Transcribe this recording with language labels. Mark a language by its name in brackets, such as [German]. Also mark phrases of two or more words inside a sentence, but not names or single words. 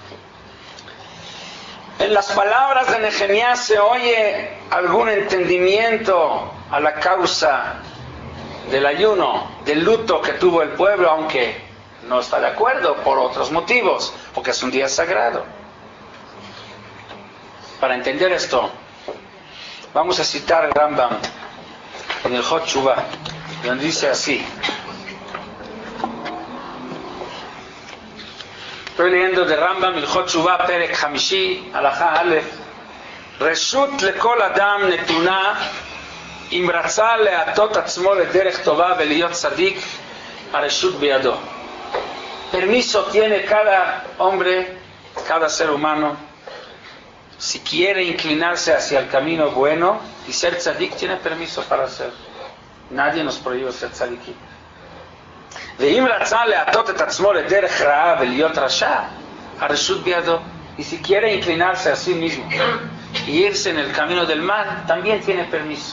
[Spanish] En las palabras de Nehemías se oye algún entendimiento a la causa del ayuno, del luto que tuvo el pueblo, aunque no está de acuerdo por otros motivos, porque es un día sagrado. Para entender esto, vamos a citar el Rambam en el Hot Shuvah, donde dice así. Estoy leyendo de Rambam, el Hot Shuvah, [Hebrew] פרק חמישי, הלכה אלף. רשות לכל אדם נתונה, אם רצה להטות עצמו לדרך טובה ולהיות צדיק, הרשות בידו. [Spanish] Permiso tiene cada hombre, cada ser humano, si quiere inclinarse hacia el camino bueno y ser tzadik, tiene permiso para hacer. Nadie nos prohíbe ser tzadikim. Y si quiere inclinarse a sí mismo y irse en el camino del mal, también tiene permiso.